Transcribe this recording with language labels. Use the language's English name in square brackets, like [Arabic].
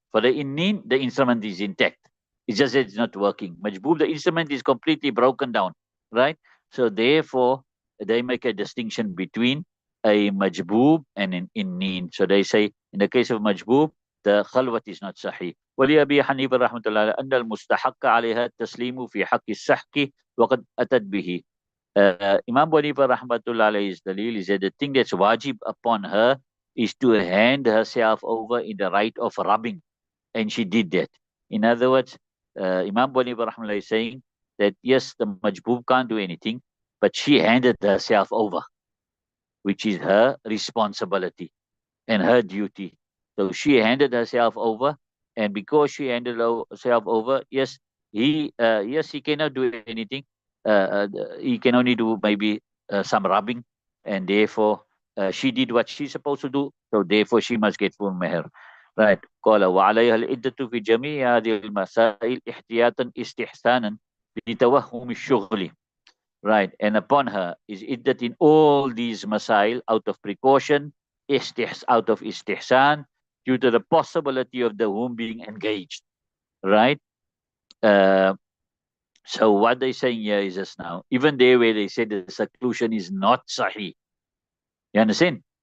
[English] For the innin, the instrument is intact. It's just that it's not working. Majboob, the instrument is completely broken down, right? So therefore, they make a distinction between a majboob and an innin. So they say, in the case of majboob, the khalwat is not sahih. [Arabic] ولأبي حنيفة رحمة الله أن المستحق عليها التسليم في حق السحق وقد أتت به. [English] Imam Abu Hanifa rahmatullah alayhi's dalil is that the thing that's wajib upon her is to hand herself over in the right of rubbing. And she did that. In other words, Imam Abu Hanifa rahmatullah is saying that yes, the majboob can't do anything, but she handed herself over, which is her responsibility and her duty. So she handed herself over, and because she handed herself over, yes, he cannot do anything. He can only do maybe some rubbing, and therefore she did what she's supposed to do. So therefore she must get full meher. Right. [Arabic] قال وعليها العدة في جميع هذه المسائل احتياطا استحسانا لتوهم الشغل. [English] Right. And upon her is iddat in all these masail out of precaution, out of istihsan, due to the possibility of the womb being engaged. Right. So what they're saying here is just now, even there where they say the seclusion is not sahih. You understand?